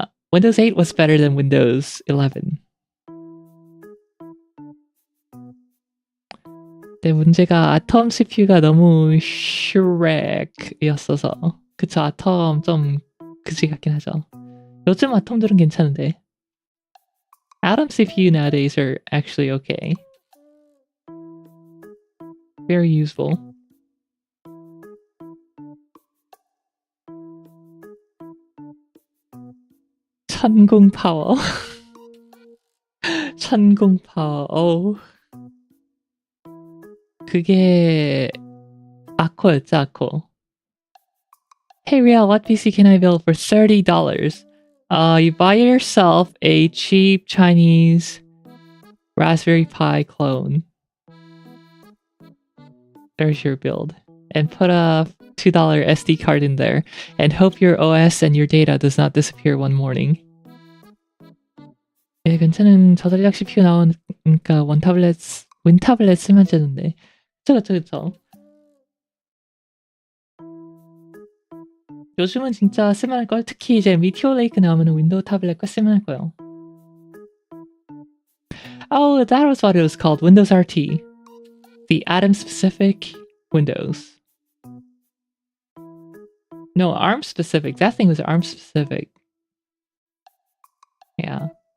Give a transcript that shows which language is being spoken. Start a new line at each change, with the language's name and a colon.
English: Windows 8 was better than Windows 11.
Korean: 근데 문제가 아톰 CPU가 너무 슈렉이었어서. 그쵸, 아톰 좀 그지 같긴 하죠. 요즘 아톰들은 괜찮은데.
English: Atom CPU nowadays are actually okay. Very useful.
Korean: 천공 파워. 천공 파워. 어우. 그게 아코였죠, 아코.
English: Hey Rielle, what PC can I build for $30? You buy yourself a cheap Chinese Raspberry Pi clone. There's your build. And put a $2 SD card in there. And hope your OS and your data does not disappear one morning.
Korean: 예, 괜찮은 저전력 CPU 나오니까 윈타블렛 쓰면 되는데. 그쵸. 요즘은 진짜 쓸만할걸? 특히 이제 미티오 레이크 나오면 윈도우 타블렛 꽤 쓸만할거예요.
English: Oh, that was what it was called. Windows RT. The Atom-specific Windows. No, ARM-specific. That thing was ARM-specific. Yeah.